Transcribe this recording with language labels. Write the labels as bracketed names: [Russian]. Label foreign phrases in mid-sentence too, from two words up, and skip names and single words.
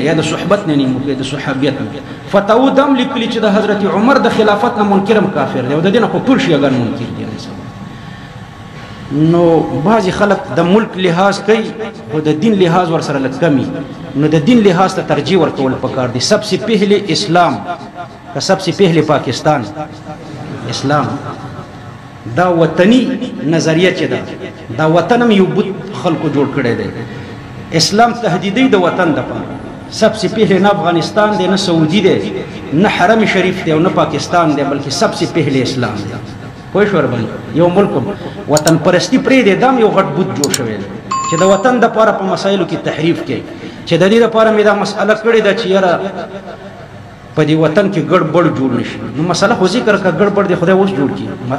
[Pashto] یا د صحبت نه منکر، د صحابیت نه. فتاوی دم لیکلي چې د حضرت عمر د خلافت نه منکر هم کافر دی، او د دې نه خو ټول شیعهګان منکر دي. نو بعضې خلک د ملک لحاظ کوي خو د دین لحاظ ورسره لږ کم وي. نو د دین لحاظ ته ترجیح ورکول پکار دي. [Urdu] سب سے پہلے اسلام که سب سے پہلے پاکستان اسلام. [Pashto] دا وطنی نظریه چې ده، دا وطن هم یو بت خلکو جوړ کړی دی. اسلام تهدیدی د وطن دپاره. [Urdu] سب سے پہلے [Pashto] نه افغانستان دی، نه سعودي دی، نه حرم شریف دی، او نه پاکستان دی، بلکې [Urdu] سب سے پہلے [Pashto] اسلام دی. پوه شو ورباندې؟ یو ملک وطن پرستی پرېږدی، دا هم یو غټ بت جوړ شوی دی چې د وطن دپاره په مسایلو کې تحریف کوي. چې د دې دپاره مې دا مسئله کړې ده چې یاره په دې وطن کې ګډوډ جوړ نشي. نو مسله خو ذکر کړه، ګډوډ دی خدای اوس جوړ کړي.